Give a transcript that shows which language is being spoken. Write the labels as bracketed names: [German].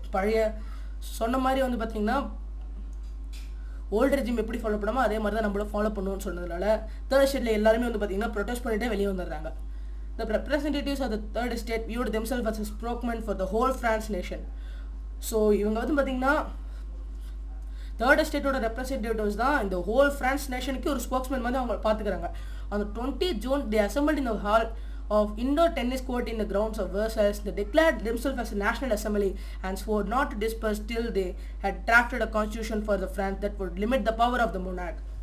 [Tamil] பழைய சொன்ன மாதிரி வந்து பார்த்தீங்கன்னா ஓல்டு ரெஜிம் எப்படி ஃபாலோ பண்ணாமோ அதே மாதிரி தான் நம்மளும் ஃபாலோ பண்ணுவோம்னு சொன்னதுனால தேர்ட் எஸ்டேட்டில் எல்லாருமே வந்து பார்த்தீங்கன்னா ப்ரொடெஸ்ட் பண்ணிட்டே வெளியே வந்துடுறாங்க. [English] The representatives of the third estate viewed themselves as a spokesman for the whole France nation. [Tamil] So இவங்க வந்து பார்த்தீங்கன்னா தேர்ட் எஸ்டேட்டோட ரெப்ரஸன்டேட்டிவ்ஸ் தான் இந்த ஹோல் ஃப்ரான்ஸ் நேஷனுக்கு ஒரு ஸ்போக்ஸ்மேன் மாதிரி அவங்க பார்த்துக்கிறாங்க. [English] On the 20th June, they assembled in the hall of indoor tennis court in the grounds of Versailles. They declared themselves as a national assembly and swore not to disperse till they had drafted a constitution for the France that would limit the power of the monarch.